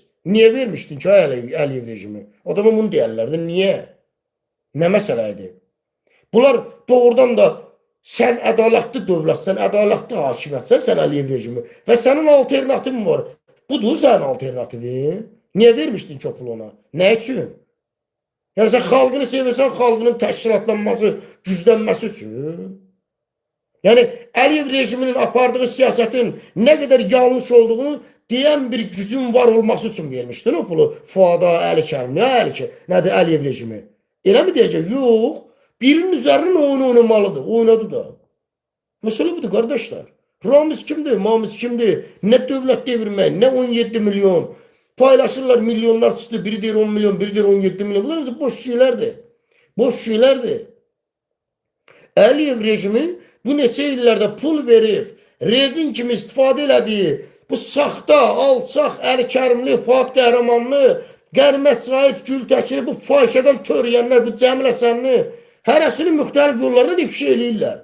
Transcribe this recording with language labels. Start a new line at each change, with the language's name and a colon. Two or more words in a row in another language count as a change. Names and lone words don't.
Azerbaijani: Niyə vermişdin ki, Əliyev rejimi? Adama bunu deyərlərdi, niyə? Nə məsələ idi? Bunlar doğrudan da sən ədalətli dövlətsən, ədalətli hakimiyyətsən, sən Əliyev rejimi və sənin alternativin var. Budur sənin alternativin.
Turkish: Niye vermiştin ki o pulu ona? Ne için?
Azerbaijani: Yani sen xalqını sevirsən, xalqının təşkilatlanması, güclənməsi üçün.
Turkish: Yani Əliyev rejiminin apardığı siyasetin ne kadar yanlış olduğunu diyen bir gücün var olması için vermiştin o pulu. Fuada, Əli Kərim, ne Əli Kərim, nedir Əliyev rejimi? Elə mi diyecek? Yok.
Azerbaijani: Birinin üzerinin oyunu oynamalıdır. Oynadı da.
Turkish: Mesele budur kardeşler.
Azerbaijani: Ramiz kimdi? Mamiz kimdi?
Turkish: Ne devlet devirmek, ne 17 milyon. Paylaşırlar milyonlar çıktı. Biri der 10 milyon, biri der 17 milyon. Bunlar boş şeylerdi. Boş şeylerdi.
Azerbaijani: Əliyev rejimi bu neçə illərdə pul verib, rezin kimi istifadə elədiyi bu saxta, alçaq, Əli Kərimli, Fuad Qəhrəmanlı, Qərmət Sait Gültəkini, bu fahişədən törəyənlər, bu Cəmil Həsənli, hərəsini müxtəlif yollardan ifşa eləyirlər.